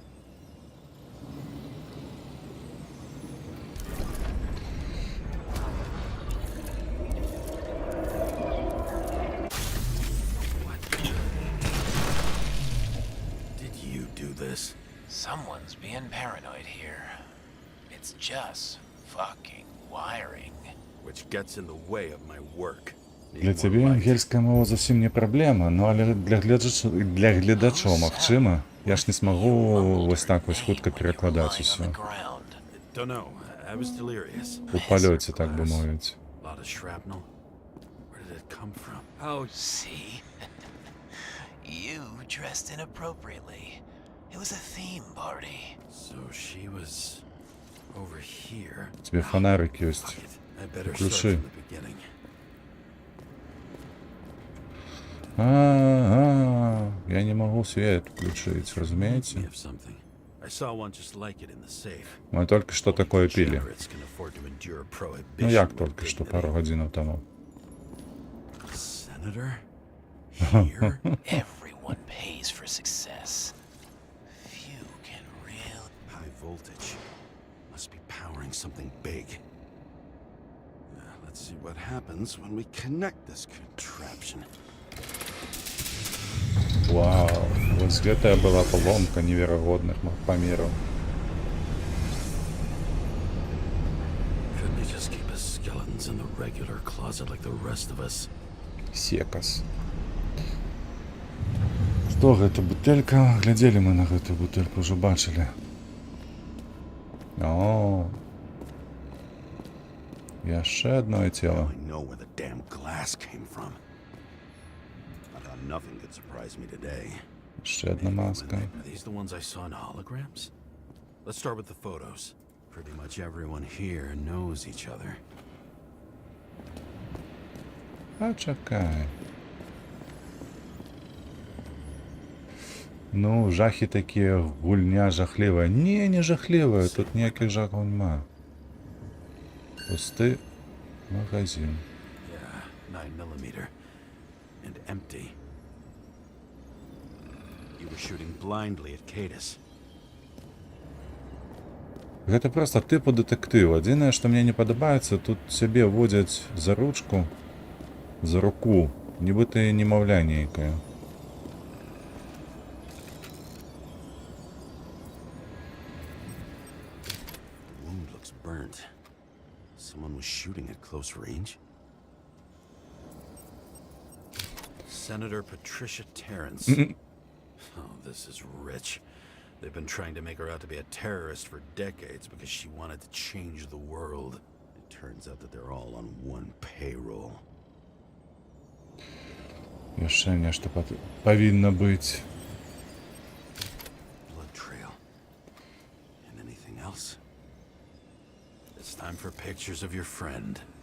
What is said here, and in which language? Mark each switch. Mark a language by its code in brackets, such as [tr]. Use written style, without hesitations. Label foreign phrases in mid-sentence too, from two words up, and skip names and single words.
[en] What? Did you do this? Someone's being paranoid here. It's just fucking wiring. Which gets in the way of my work. Need [be] Для [en] more [be] цябе [en] light. [be] ангельская мова зусім не праблема, ну але для гледачоў магчыма. Я ж не смагу вось так вось хутка перакладаць усё. [en] Don't know. I was delirious. [be] У палёце, так бы мовіць. [en] A lot of shrapnel. Where did it come from? Oh, See? You dressed inappropriately. It was a theme party. so she was over here. [be] Тебе фонарик ёсць. [en] Fuck it. I better start [ru] Ключи. [en] from the beginning. [ru] Я не могу свет включить, разумеете? [en] Me of something. I saw one just like it in the safe. [ru] Мы только что такое пили. [en] Degenerates can afford to endure prohibition [be] Ну як [en] with [ru] только что, [en] dignity. [uk] пару годин тому. [en] Senator? Here? Everyone pays for success. Few can really. High voltage. Must be powering something big. Let's see what happens when we connect this contraption. [be] Вау, вот гэтая была поломка невероятных памераў. [en] Couldn't they just keep us skeletons in the regular closet like the rest of us? [be] Секас. Што гэта бутэлька? Глядзелі мы на гэтую бутэльку, ўжо бачылі. О. Яшчэ одно цела. [en] I know where the damn glass came from. I thought nothing could surprise me today. [uk] Ще одна маска. [en] Are these the ones I saw in holograms? Let's start with the photos. Pretty much everyone here knows each other. [uk] А чекай. Ну, жахи такие, гульня жахливая. Не жахливая, тут ніяких жахов нема. Пустий магазин. [en] Yeah, 9mm. And empty. You were shooting blindly at Cadis. [be] Гэта просто типу детектыў. Адзінае, што мне не падабаецца, тут сябе водзяць за ручку, за руку, нібыта немаўля нейкая. [en] The wound looks burnt. Someone was shooting at close range. Senator Patricia Terrence. Oh, this is rich. They've been trying to make her out to be a terrorist for decades because she wanted to change the world. It turns out that they're all on one payroll. [be] Яшчэ нешта павінна быць. [en] Blood trail. And anything else? It's time for pictures of your friend.